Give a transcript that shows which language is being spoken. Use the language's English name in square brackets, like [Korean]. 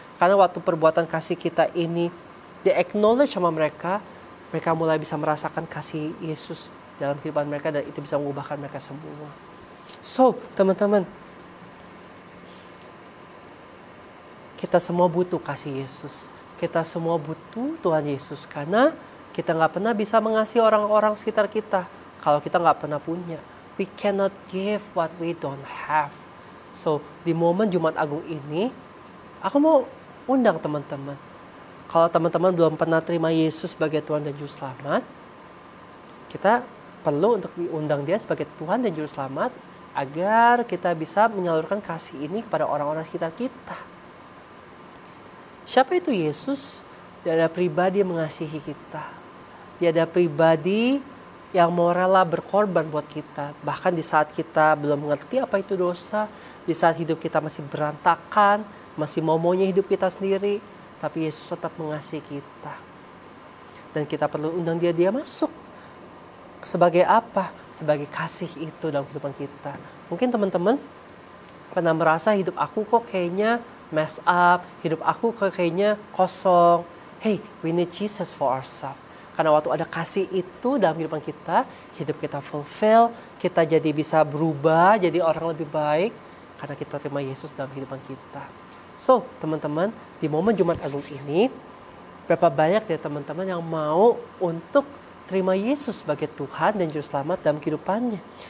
[Indonesian] Karena waktu perbuatan kasih kita ini di-acknowledge sama mereka, mereka mulai bisa merasakan kasih Yesus dalam kehidupan mereka dan itu bisa mengubahkan mereka semua. So, teman-teman, kita semua butuh kasih Yesus. Kita semua butuh Tuhan Yesus karena kita nggak pernah bisa mengasihi orang-orang sekitar kita kalau kita nggak pernah punya. [English] We cannot give what we don't have. [Indonesian] So, di momen Jumat Agung ini, aku mau undang teman-teman. Kalau teman-teman belum pernah terima Yesus sebagai Tuhan dan Juru Selamat, kita perlu untuk diundang dia sebagai Tuhan dan Juru Selamat agar kita bisa menyalurkan kasih ini kepada orang-orang sekitar kita. Siapa itu Yesus? Dia ada pribadi yang mengasihi kita. Dia ada pribadi yang mau rela berkorban buat kita. Bahkan di saat kita belum mengerti apa itu dosa, di saat hidup kita masih berantakan, masih mau-maunya hidup kita sendiri, tapi Yesus tetap mengasihi kita. Dan kita perlu undang dia masuk. Sebagai apa? Sebagai kasih itu dalam kehidupan kita. Mungkin teman-teman pernah merasa hidup aku kok kayaknya [English] mess up, [Indonesian] hidup aku kok kayaknya kosong. [English] Hey, we need Jesus for ourselves. [Indonesian] Karena waktu ada kasih itu dalam kehidupan kita, hidup kita fulfill, kita jadi bisa berubah, jadi orang lebih baik, karena kita terima Yesus dalam kehidupan kita. So, teman-teman, di momen Jumat Agung ini, berapa banyak ya teman-teman yang mau untuk terima Yesus sebagai Tuhan dan Juru Selamat dalam kehidupannya.